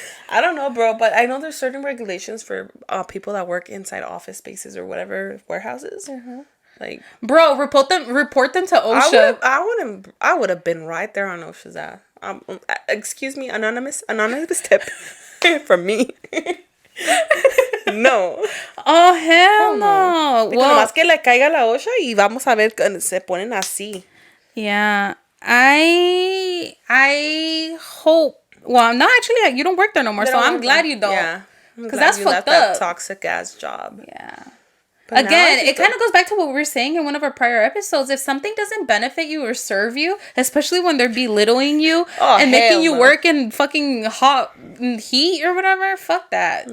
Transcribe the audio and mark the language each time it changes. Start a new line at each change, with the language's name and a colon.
English: I don't know, bro, but I know there's certain regulations for people that work inside office spaces or whatever warehouses. Like, bro, report them to OSHA. I would have been right there on OSHA's ass. Excuse me, anonymous tip from me. No. Oh, hell no. Well,
Spanish: nomás que le caiga la OSHA y vamos a ver que se ponen así.
English: Yeah. I hope. Well, no, actually, you don't work there no more, so I'm glad you don't. Yeah. Because that's fucked up. That toxic ass job. Yeah. But again, it kind of goes back to what we were saying in one of our prior episodes. If something doesn't benefit you or serve you, especially when they're belittling you and making you work in fucking hot heat or whatever, fuck that.